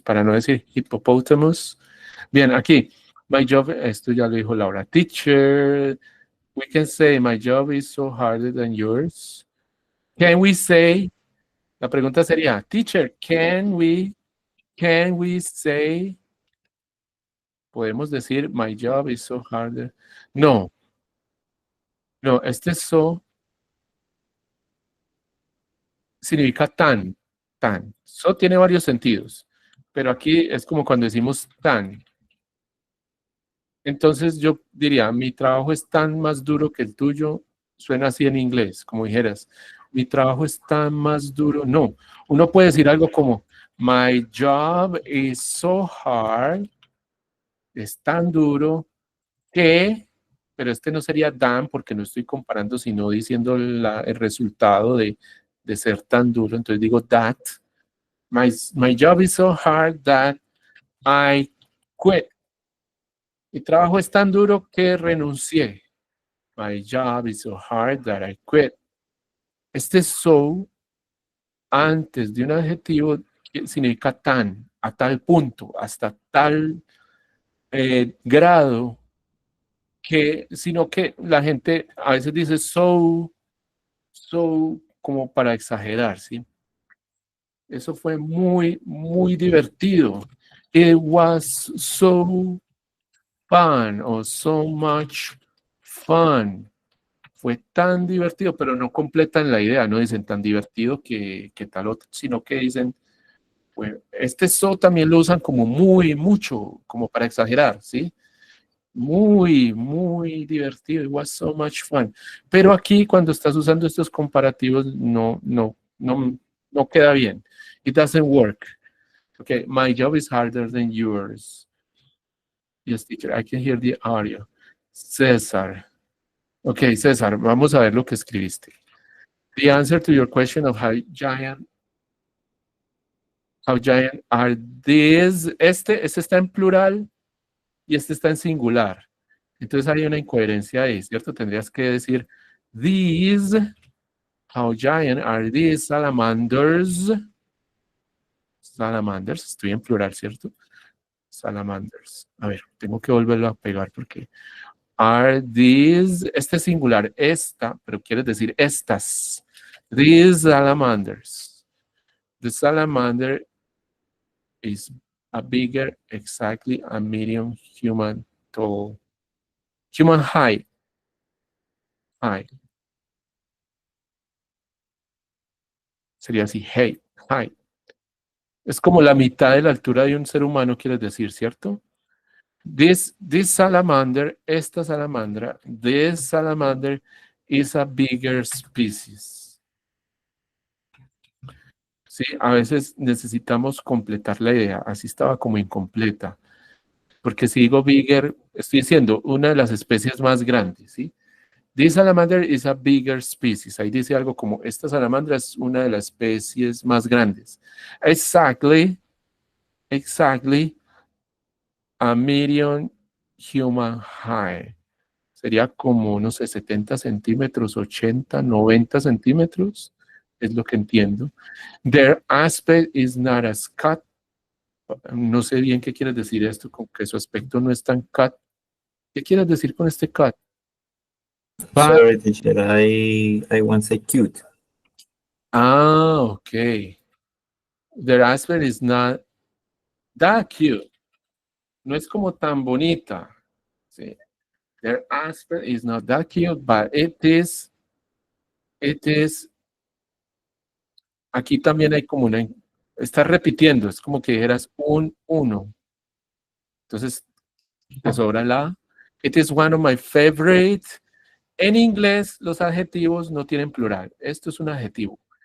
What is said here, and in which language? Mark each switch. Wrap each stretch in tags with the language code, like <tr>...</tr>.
<es>Para no decir hippopotamus. Bien, aquí,</es> <en>my job,</en> <es>esto ya lo dijo Laura.</es> <en>Teacher, we can say my job is so harder than yours. Can we say,</en> <es>la pregunta sería,</es> <en>teacher, can we say,</en> <es>podemos decir</es> <en>my job is so harder?</en> <es>No, este so significa tan. So tiene varios sentidos, pero aquí es como cuando decimos tan. Entonces yo diría, mi trabajo es tan más duro que el tuyo, suena así en inglés, como dijeras, mi trabajo es tan más duro. No, uno puede decir algo como,</es> <en>my job is so hard,</en> <es>es tan duro que, pero este no sería than porque no estoy comparando, sino diciendo el resultado de ser tan duro. Entonces digo that.</es> <en>My job is so hard that I quit.</en> <es>Mi trabajo es tan duro que renuncié.</es> <en>My job is so hard that I quit.</en> <es>Este so, antes de un adjetivo, significa tan, a tal punto, hasta tal grado, sino que la gente a veces dice so, como para exagerar, ¿sí? Eso fue muy, muy divertido.</es> <en>It was so fun o so much fun.</en> <es>Fue tan divertido, pero no completan la idea, no dicen tan divertido que tal otro, sino que dicen, bueno, este so también lo usan como muy, mucho, como para exagerar, ¿sí? Muy, muy divertido.</es> <en>It was so much fun.</en> <es>Pero aquí cuando estás usando estos comparativos no queda bien.</es> <en>It doesn't work. Okay, my job is harder than yours. Yes, teacher, I can hear the audio.</en> <es>César. Okay, César, vamos a ver lo que escribiste.</es> <en>The answer to your question of how giant are these,</en> <es>este está en plural y este está en singular. Entonces hay una incoherencia ahí, ¿cierto? Tendrías que decir, these,</es> <en>how giant are these salamanders?</en> <es>Salamanders, estoy en plural, ¿cierto? Salamanders. A ver, tengo que volverlo a pegar porque</es> <en>are these,</en> <es>este es singular, esta, pero quieres decir estas.</es> <en>These salamanders. The salamander is a bigger, exactly a medium human tall. Human height.</en> <es>Sería así, height. Es como la mitad de la altura de un ser humano, quieres decir, ¿cierto?</es> <en>This salamander,</en> <es>esta salamandra,</es> <en>this salamander is a bigger species.</en> <es>Sí, a veces necesitamos completar la idea, así estaba como incompleta. Porque si digo bigger, estoy diciendo una de las especies más grandes, ¿sí?</es> <en>This salamander is a bigger species.</en> <es>Ahí dice algo como, esta salamandra es una de las especies más grandes.</es> <en>Exactly, a medium human height.</en> <es>Sería como, no sé, 70 centímetros, 80, 90 centímetros, es lo que entiendo.</es> <en>Their aspect is not as cut</en> <es>No sé bien qué quieres decir esto, con que su aspecto no es tan cat. ¿Qué quieres decir con este cat?</es> <en>But- Sorry, teacher. I want to say cute. Okay. The raspberry is not that cute.</en> <es>No es como tan bonita. Sí.</es> <en>The raspberry is not that cute, but it is.</en> <es>Aquí también hay como una. Está repitiendo, es como que dijeras un uno. Entonces, te sobra la.</es> <en>It is one of my favorite.</en> <es>En inglés, los adjetivos no tienen plural. Esto es un adjetivo.</es>